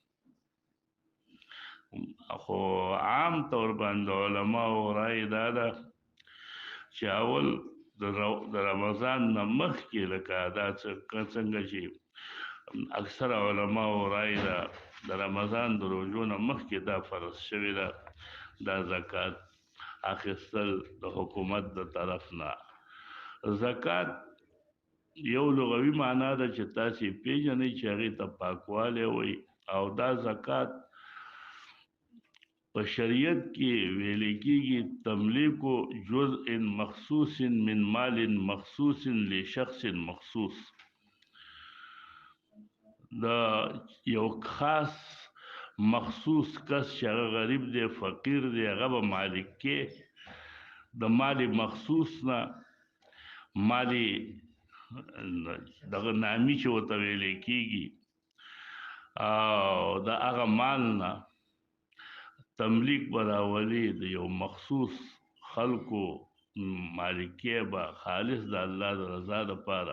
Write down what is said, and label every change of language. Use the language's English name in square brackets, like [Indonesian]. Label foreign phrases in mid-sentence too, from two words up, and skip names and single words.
[Pashto] خو عام طور باندې علماو رای دا ده چې اول د رمضان نه مخکې، لکه دا څنګه چې اکثر علماو رای ده د رمضان د روژو نه مخکې دا فرض شوې ده، دا زکات اخیستل د حکومت د طرف نه. زکات یو لغوي معنا ده چې تاسې پیژنئ چې هغې ته پاکوالی وایي، او دا زکات په شریعت کې ویل کېږي [Arabic] تملیک جزء مخصوص من مال مخصوص لشخص مخصوص. [Pashto] دا یو خاص مخصوص کس چې هغه غریب دی، فقیر دی، هغه به مالک کې د مال مخصوص نه، مال دغه نامي چې ورته ویلی کېږي، او د هغه مال نه تملیک به راولي د یو مخصوص خلکو مالکیه به خالص د الله د رضا دپاره.